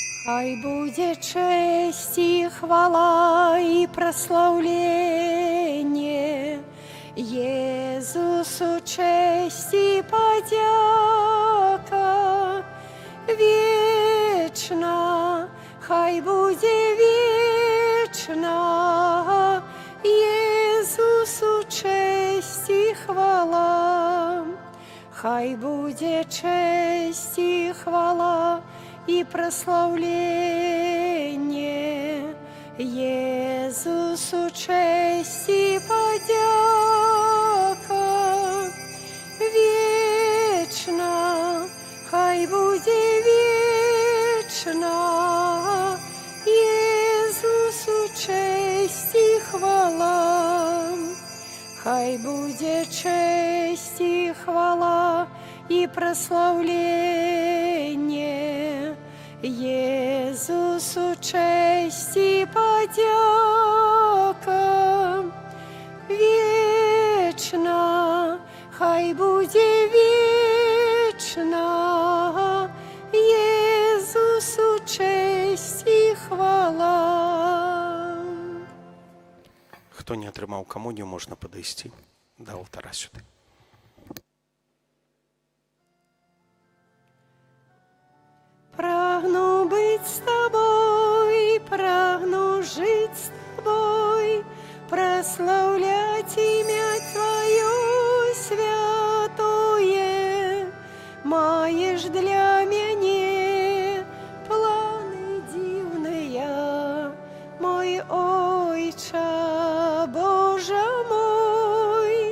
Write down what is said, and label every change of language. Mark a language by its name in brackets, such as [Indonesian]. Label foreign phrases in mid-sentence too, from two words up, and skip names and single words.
[Ukrainian] Хай буде честь и хвала и прославление, Иисусу честь и подяка вечна, хай буде вечна, Иисусу честь и хвала. Хай буде честь и хвала и прославление, Иисусу честь и подяка вечна, хай буде вечна, Иисусу честь и хвала. Хай буде честь и хвала и прославление, Иисусу честь и подяка вечна, хай буде вечна, Иисусу честь и хвала. [Belarusian] Хто не атрымаў камунію, можна падысці да алтара сюды. [Russian] Прагну быть с тобой, прагну жить с тобой, прославлять имя Твое святое. Маешь для меня планы дивные, мой Отче, Боже мой.